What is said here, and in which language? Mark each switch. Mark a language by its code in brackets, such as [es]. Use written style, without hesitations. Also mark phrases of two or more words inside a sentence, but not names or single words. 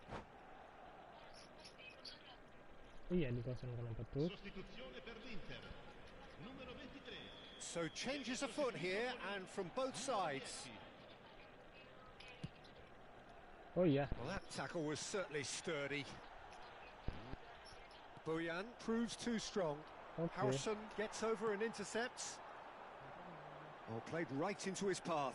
[id] Iya, dikosongkan apa tuh? [it] Sostituzione per l'Inter. Numero 23. [en] So changes afoot here and from both sides. [id] Oh iya. [en] Well, that tackle was certainly sturdy. Bojan proves too strong. [id] Oke. [en] Howson gets over and intercepts. Oh, played right into his path.